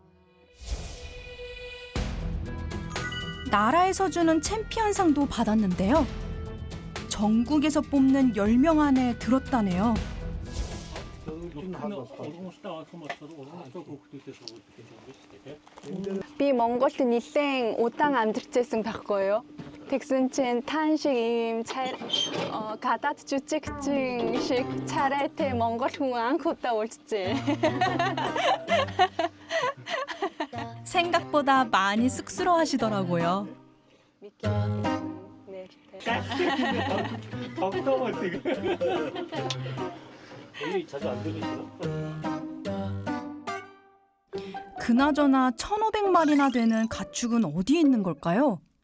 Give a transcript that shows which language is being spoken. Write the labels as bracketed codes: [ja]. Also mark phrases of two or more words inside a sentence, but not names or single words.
[ko] 나라에서 주는 챔피언상도 받았는데요. 전국에서 뽑는 10명 안에 들었다네요. [mn] Би Монголд нэлээд удаан амьдарч байсан байхгүй юу? Тэгсэн чинь тааншиг ийм гадаад жүжигчин шиг царайтай Монгол хүн анх удаа уулзжээ. [ko] 생각보다 많이 쑥스러워하시더라고요. 그나저나 1,500마리나 되는 가축은 어디에 있는 걸까요?